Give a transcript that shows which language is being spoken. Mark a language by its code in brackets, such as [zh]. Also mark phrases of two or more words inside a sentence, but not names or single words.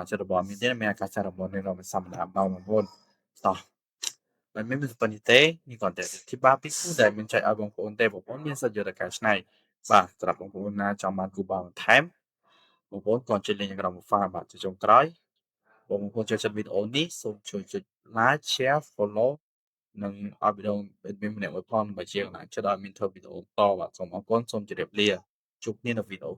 [km] ជិករបស់មានទេមានឱកាសរបស់នេះរបស់សម្រាប់បងប្អូនតោះមិនមានស្ពនិទេនេះគាត់តែទីបាពីគូដែលមានចែកឲ្យបងប្អូនទេបងប្អូនមានសិទ្ធិយកទៅកែច្នៃបាទសម្រាប់បងប្អូនណាចង់បានគូបាបន្ថែមបងប្អូនក៏ជួយលេងក្នុង profile បាទជាចុងក្រោយបងប្អូនចូលចិត្តវីដេអូនេះសូមជួយចុច [en] like share follow [km] និងឲ្យវីដេអូមានម្នាក់មួយផងដើម្បីជាកម្លាំងចិត្តឲ្យមានធ្វើវីដេអូបន្តបាទសូមអរគុណសូមជម្រាបលាជួបគ្នានៅវីដេអូ